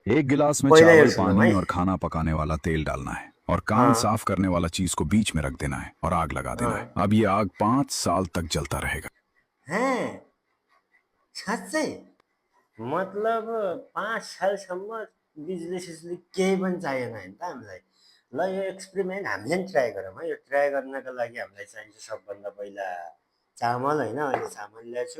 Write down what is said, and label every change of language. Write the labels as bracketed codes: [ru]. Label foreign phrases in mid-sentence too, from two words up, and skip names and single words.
[hi] एक गिलास में [ne] पहिला यो [hi] चावल, [ne] सुनौँ है। [hi] पानी और खाना पकाने वाला तेल डालना है और कान अँ, साफ करने वाला चीज को बीच में रख देना है और आग लगा देना अँ। है। अब ये आग 5 साल तक जलता रहेगा। हैं? [ne] साँच्चै? मतलब 5 सालसम्म बिजुली-सिजुली केही पनि चाहिएन होइन त हामीलाई। ल यो एक्सपेरिमेन्ट हामीले पनि ट्राई गरौँ है। यो ट्राई गर्नको लागि हामीलाई चाहिन्छ सबभन्दा पहिला चामल होइन, अहिले चामल ल्याएको छु।